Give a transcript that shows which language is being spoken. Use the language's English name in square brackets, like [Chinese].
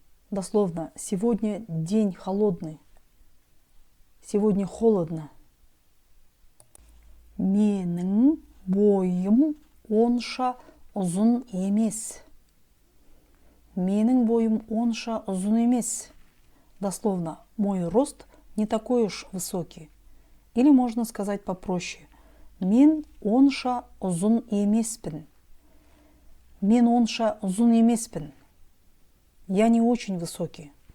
[Russian] Дословно, сегодня день холодный. Сегодня холодно. [Kazakh] Менің бойым онша ұзын емес. Менің бойым онша ұзын емес. [Russian] Дословно, мой рост не такой уж высокий. Или можно сказать попроще. [Kazakh] Мен онша ұзын емеспін. Мен онша ұзын емеспін. [Russian] Я не очень высокий.